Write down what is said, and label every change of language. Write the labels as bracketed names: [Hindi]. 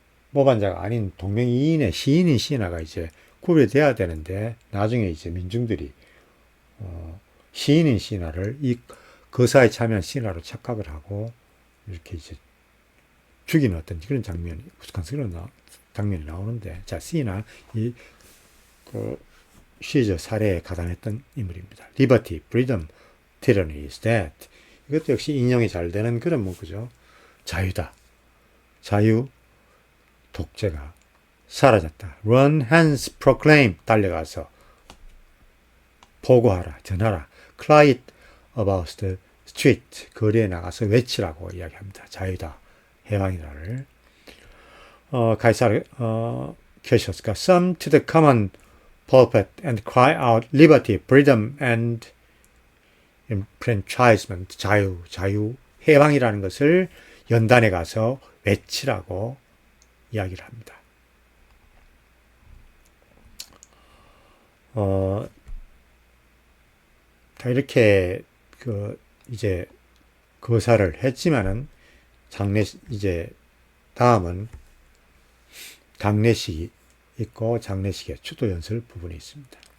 [Korean] 모반자가 아닌 동명이인의 시인인 시나가 이제 구별돼야 되는데 나중에 이제 민중들이 시인인 시나를 이 거사에 참여한 시나로 착각을 하고 이렇게 이제 죽이는 어떤 그런 장면이 우스꽝스러운 장면이 나오는데 자 시나 이 그 시저 사례에 가담했던 인물입니다. [English] Liberty, freedom, tyranny is dead. [Korean] 이것도 역시 인용이 잘 되는 그런 문구죠. 자유다. 자유, 독재가 사라졌다. [English] Run, hence, proclaim. [Korean] 달려가서 보고하라, 전하라. [English] Cry it about the street. [Korean] 거리에 나가서 외치라고 이야기합니다. 자유다, 해방이다를. [English] 가이사르 캐시우스가 Some to the common pulpit and cry out liberty, freedom and enfranchisement. [Korean] 자유, 해방이라는 것을 연단에 가서 외치라고 이야기를 합니다. 자, 이렇게 이제 거사를 했지만은 이제 다음은 장례식이 있고 장례식의 추도 연설 부분이 있습니다.